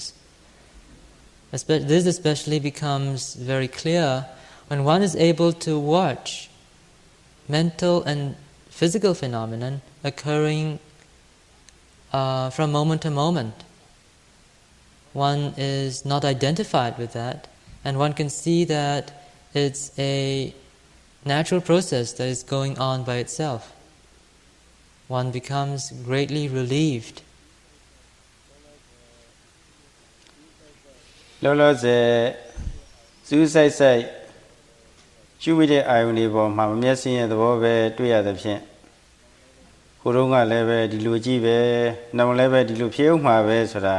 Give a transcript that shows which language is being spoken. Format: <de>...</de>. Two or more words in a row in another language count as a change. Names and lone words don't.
<en>This especially becomes very clear when one is able to watch mental and physical phenomenon occurring from moment to moment. One is not identified with that, and one can see that it's a natural process that is going on by itself. One becomes greatly relieved.</en> <my>လောလောဆယ်စူးစိုက်ရှုမိတဲ့အာယုန်တွေပေါ်မှာမမျက်စင်ရဲ့သဘောပဲတွေ့ရသဖြင့်ကိုယ်တော့ကလည်းပဲဒီလိုကြည့်ပဲနောက်လည်းပဲဒီလိုဖြစ်အောင်မှာပဲဆိုတာ</my>